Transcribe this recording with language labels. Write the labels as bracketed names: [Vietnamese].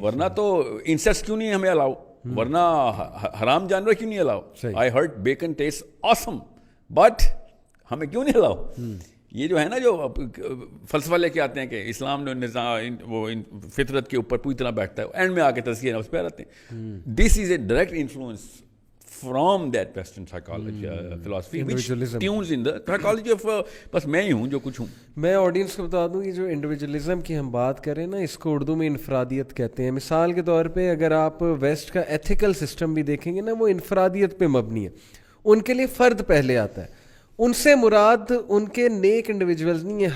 [Urdu] ورنہ تو انسیکٹس کیوں نہیں ہمیں الاؤ, ورنہ حرام جانور کیوں نہیں الاؤ. [English] I heard bacon taste awesome but [Urdu] ہمیں کیوں نہیں [English] Allow. [Urdu] یہ جو ہے نا جو فلسفہ لے کے آتے ہیں کہ اسلام نے نظام وہ فطرت کے اوپر پوری طرح بیٹھتا ہے, اینڈ میں آ کے تزکیہ نفس پہ آتے ہیں. [English] This is a direct influence from that western psychology philosophy which tunes in the psychology of. [Urdu] بس میں ہی ہوں جو کچھ ہوں. میں آڈینس کو بتا دوں کہ جو انڈیویجولزم کی ہم بات کریں نا, اس کو اردو میں انفرادیت کہتے ہیں. مثال کے طور پہ اگر آپ ویسٹ کا ایتھیکل سسٹم بھی دیکھیں گے نا, وہ انفرادیت پہ مبنی ہے. ان کے لیے فرد پہلے آتا ہے. ان سے مراد ان کے نیک انڈیویجولز نہیں ہیں.